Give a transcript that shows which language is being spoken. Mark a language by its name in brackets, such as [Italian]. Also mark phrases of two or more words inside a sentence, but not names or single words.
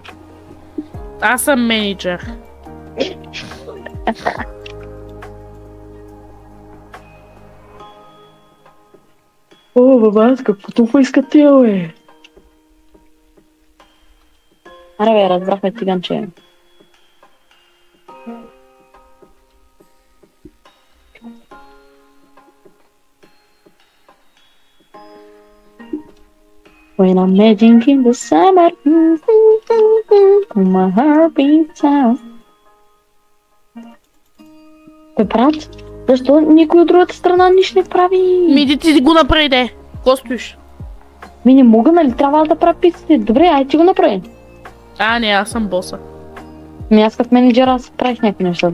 [Bulgarian] Аз съм менеджер. О, баба, какво толкова искат тия, бе? Аре, бе, разбрахме циганче. [English] When I'm magic in the summer, my heart beats out. [Bulgarian] Бе, брат, защо никой от другата страна нищо не прави? Миди ти го направи, де. Ко стоиш? Не мога, нали трябва да правя пиците? Добре, ай ти го направи. Не, аз съм боса. Аз като менеджер аз правих някакви неща.